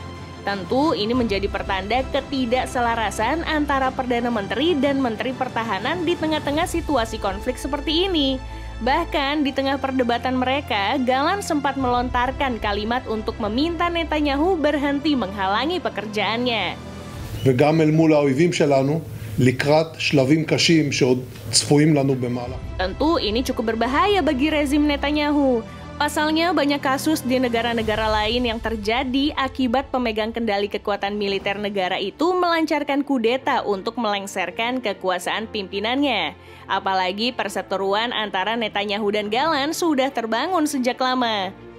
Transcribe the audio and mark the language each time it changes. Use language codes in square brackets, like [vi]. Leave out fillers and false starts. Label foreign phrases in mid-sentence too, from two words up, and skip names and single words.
[id] Tentu ini menjadi pertanda ketidakselarasan antara Perdana Menteri dan Menteri Pertahanan di tengah-tengah situasi konflik seperti ini. Bahkan di tengah perdebatan mereka, Gallant sempat melontarkan kalimat untuk meminta Netanyahu berhenti menghalangi pekerjaannya. [he] וגם אל מול האויבים שלנו לקראת שלבים קשים שעוד צפויים לנו במהלך. [id] Tentu ini cukup berbahaya bagi rezim Netanyahu. Pasalnya banyak kasus di negara-negara lain yang terjadi akibat pemegang kendali kekuatan militer negara itu melancarkan kudeta untuk melengsarkan kekuasaan pimpinannya. Apalagi perseteruan antara Netanyahu dan Gallant sudah terbangun sejak lama.